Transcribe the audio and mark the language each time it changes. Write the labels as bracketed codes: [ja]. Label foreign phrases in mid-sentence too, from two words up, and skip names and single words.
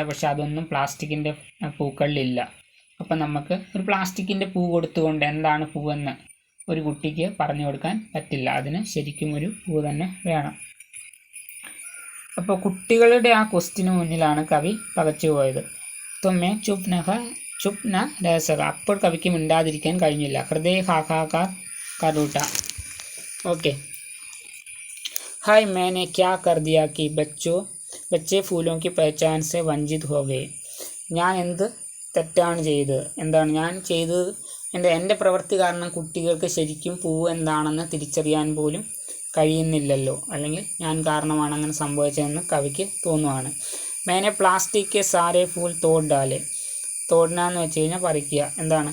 [ml] പക്ഷെ അതൊന്നും പ്ലാസ്റ്റിക്കിൻ്റെ പൂക്കളിലില്ല. അപ്പം നമുക്ക് ഒരു പ്ലാസ്റ്റിക്കിൻ്റെ പൂ കൊടുത്തുകൊണ്ട് എന്താണ് പൂവെന്ന് ഒരു കുട്ടിക്ക് പറഞ്ഞു കൊടുക്കാൻ പറ്റില്ല. അതിന് ശരിക്കും ഒരു പൂ തന്നെ വേണം. അപ്പോൾ കുട്ടികളുടെ ആ ക്വസ്റ്റിന് മുന്നിലാണ് കവി പകച്ചു പോയത്. [hi] तो मैं चुप न रह सका, [ml] അപ്പോൾ കവിക്ക് മിണ്ടാതിരിക്കാൻ കഴിഞ്ഞില്ല. [hi] हृदय हाहाकार कर उठा. ओके. हाय मैंने क्या कर दिया कि बच्चे फूलों की पहचान से वंचित हो गए. [ml] ഞാൻ എന്ത് തെറ്റാണ് ചെയ്തത്? എന്താണ് ഞാൻ ചെയ്തത്? എൻ്റെ പ്രവൃത്തി കാരണം കുട്ടികൾക്ക് ശരിക്കും പൂവ് എന്താണെന്ന് തിരിച്ചറിയാൻ പോലും കഴിയുന്നില്ലല്ലോ, അല്ലെങ്കിൽ ഞാൻ കാരണമാണ് അങ്ങനെ സംഭവിച്ചതെന്ന് കവിക്ക് തോന്നുവാണ്. [hi] मैंने प्लास्टिक सारे फूल तोड़ डाले. [ml] തോടന എന്ന് വെച്ച് കഴിഞ്ഞാൽ പറിക്കുക.